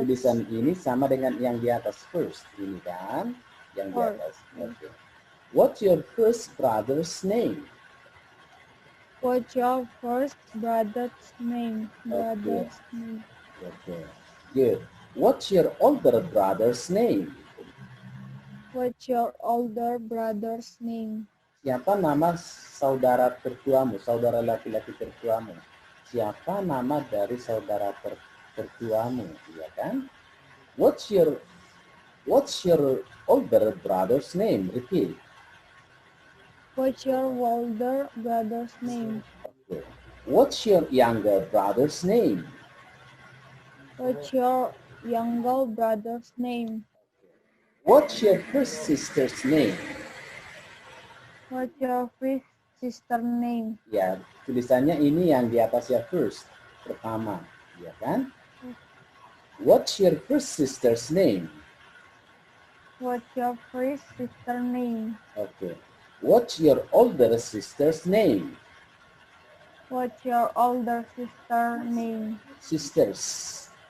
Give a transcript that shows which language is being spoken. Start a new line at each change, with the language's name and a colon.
Indonesian: Tulisan ini sama dengan yang di atas first. Ini kan yang di
English: first
Indonesian: atas. Oke.
English: What's your first brother's name? What's your first brother's name? Oke. Brother's name. Oke. Good. What's your older brother's name? What's your older brother's name?
Indonesian: Siapa nama saudara tertuamu, saudara laki-laki tertuamu? Siapa nama dari saudara tertuamu, ya kan?
English: What's your older brother's name? Repeat. What's your older brother's name? Okay. What's your younger brother's name? What's your younger brother's name? What's your first sister's name? What's your first sister name?
Indonesian: Ya, tulisannya ini yang di atas ya first, pertama, ya kan?
English: What's your first sister's name? What's your first sister name? Okay. What's your older sister's name? What's your older sister name? Sisters.